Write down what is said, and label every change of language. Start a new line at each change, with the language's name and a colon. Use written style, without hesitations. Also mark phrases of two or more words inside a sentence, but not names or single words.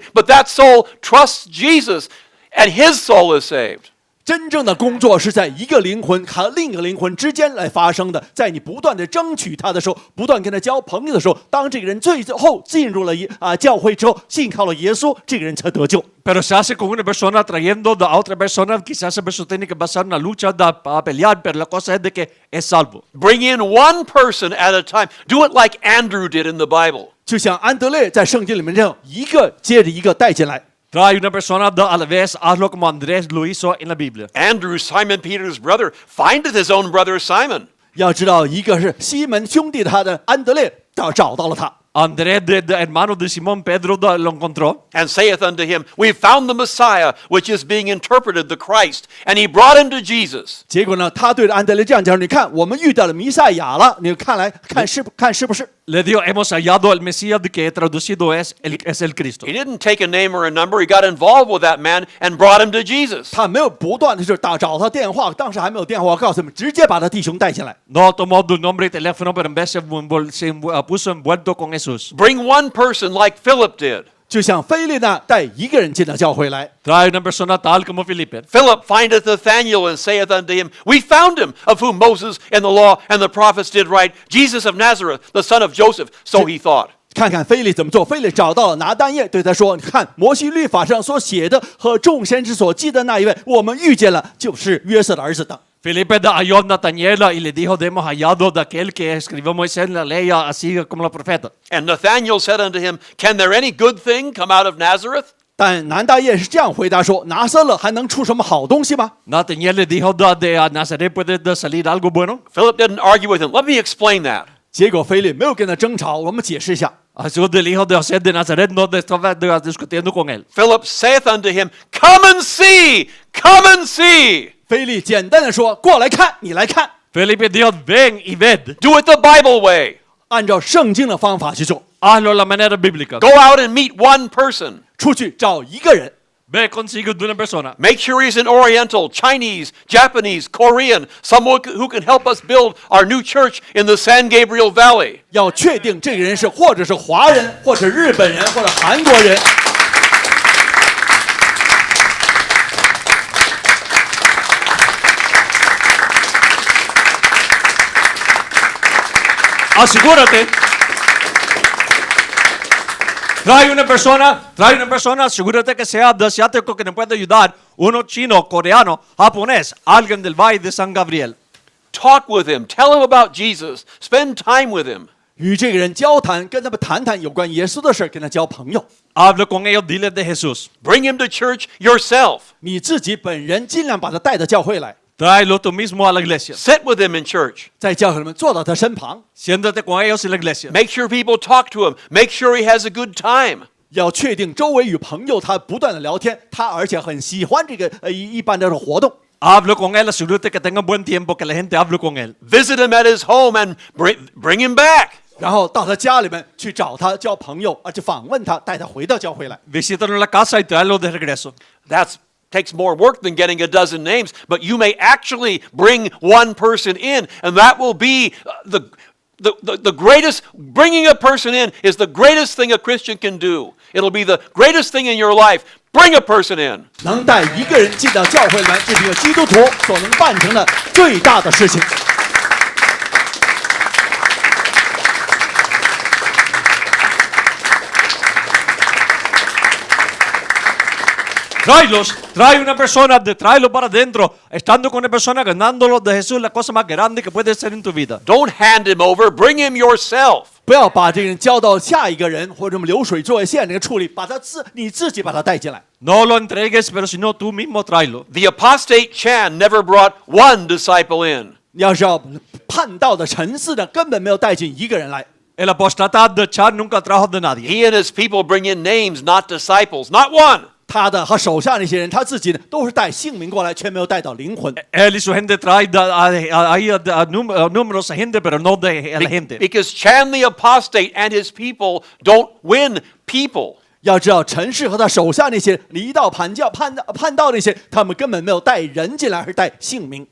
English: But that soul trusts Jesus and his soul is saved.
Chinese: 真正的工作是在一个灵魂和另一个灵魂之间来发生的，在你不断的争取他的时候，不断跟他交朋友的时候，当这个人最后进入了教会之后，信靠了耶稣，这个人才得救。
Spanish: Pero se hace con una persona trayendo a otra persona, quizás esa persona tiene que pasar una lucha para pelear, pero la cosa es de que es salvo.
English: Bring in one person at a time. Do it like Andrew did in the Bible.
Chinese: 就像安德烈在圣经里面这样，一个接着一个带进来。
Spanish: Trae una persona a la vez, hazlo como Andrés lo hizo en la Biblia.
English: Andrew, Simon Peter's brother, findeth his own brother Simon.
Chinese: 要知道，一个是西门兄弟他的安德烈，找到了他。
Spanish: Andrés, de hermano de Simón Pedro, lo encontró.
English: And saith unto him, We found the Messiah, which is being interpreted the Christ. And he brought him to Jesus.
Chinese: 结果呢，他对着安德烈这样讲：“你看，我们遇到了弥赛亚了。你看是不是？”
Spanish: Le dijo, hemos hallado al Mesías de que traducido es el Cristo.
English: He didn't take a name or a number. He got involved with that man and brought him to Jesus.
Chinese: 他没有不断的就是找他电话，当时还没有电话，告诉他们，直接把他弟兄带进来。
Spanish: No tomó tu nombre y teléfono, pero en vez se puso envuelto con Jesús.
English: Bring one person like Philip did.
Chinese: 就像菲利呢，带一个人进到教会来。
Spanish: Trae una persona tal como Felipe.
English: Philip findeth Nathanael and saith unto him, We found him, of whom Moses and the law and the prophets did write, Jesus of Nazareth, the son of Joseph. So he thought.
Chinese: 看看菲利怎么做。菲利找到了拿但业，对他说：“你看摩西律法上所写的和众先知所记的那一位，我们遇见了，就是约瑟的儿子的。”
Spanish: Felipe halló a Nataniela y le dijo, hemos hallado de aquel que escribió Moisés en la ley, así como los profetas.
English: And Nathanael said unto him, Can there any good thing come out of Nazareth?
Chinese: 但南大业是这样回答说：“拿撒勒还能出什么好东西吗？”
Spanish: Nataniel le dijo, de Nazaret puede salir algo bueno.
English: Philip didn't argue with him. Let me explain that.
Chinese: 结果菲利没有跟他争吵，我们解释一下。
Spanish: Jesús del hijo de José de Nazaret no estaba discutiendo con él.
English: Philip saith unto him, Come and see, come and see.
Chinese: 菲利简单的说：“过来看，你来看。”
Spanish: Felipe dijo, ven y ved.
English: Do it the Bible way.
Chinese: 按照圣经的方法去做，
Spanish: Hazlo la manera bíblica.
English: Go out and meet one person.
Chinese: 出去找一个人，
Spanish: Ve consigo de una persona.
English: Make sure he's an Oriental, Chinese, Japanese, Korean, someone who can help us build our new church in the San Gabriel Valley.
Chinese: 要确定这个人是或者是华人，或者日本人，或者韩国人。
Spanish: Asegúrate. Trae una persona, asegúrate que sea de asiático que nos pueda ayudar. Uno chino, coreano, japonés, alguien del Valle de San Gabriel.
English: Talk with him. Tell him about Jesus. Spend time with him.
Chinese: 与这个人交谈，跟他们谈谈有关耶稣的事，跟他交朋友。
Spanish: Habla con ellos, dile de Jesús.
English: Bring him to church yourself.
Chinese: 你自己本人尽量把他带到教会来。
Spanish: Tráelo tú mismo a la iglesia.
English: Sit with him in church.
Chinese: 在教会里面坐到他身旁，
Spanish: Siéntate con ellos en la iglesia.
English: Make sure people talk to him. Make sure he has a good time.
Chinese: 要确定周围与朋友他不断的聊天，他而且很喜欢这个一般的活动。
Spanish: Hablo con él, asegúrate que tenga buen tiempo, que la gente hable con él.
English: Visit him at his home and bring him back.
Chinese: 然后到他家里面去找他交朋友，而且访问他，带他回到教会来。
Spanish: Visítalo en la casa y tráelo de regreso.
English: That takes more work than getting a dozen names, but you may actually bring one person in, and that will be the greatest. Bringing a person in is the greatest thing a Christian can do. It'll be the greatest thing in your life. Bring a person in.
Chinese: 能带一个人进到教会里面，这是一个基督徒所能办成的最大的事情。
Spanish: Trae una persona, tráelo para adentro. Estando con una persona, ganándolo de Jesús, la cosa más grande que puede ser en tu vida.
English: Don't hand him over. Bring him yourself.
Chinese: 不要把这个人交到下一个人或者什么流水作业线这个处理，把他你自己把他带进来。
Spanish: No lo entregues, pero si no, tú mismo tráelo.
English: The apostate Chan never brought one disciple in.
Chinese: 要是要叛道的陈四呢，根本没有带进一个人来。
Spanish: El apostatado de Chad nunca trajo de nadie.
English: He and his people bring in names, not disciples. Not one.
Chinese: 他的和手下那些人，他自己呢都是带姓名过来，却没有带到灵魂。
Spanish: Él y su gente trae números a gente, pero no de la gente.
English: Because Chan the apostate and his people don't win people.
Chinese: 要知道，陈氏和他手下那些离道叛道那些，他们根本没有带人进来，而是带姓名。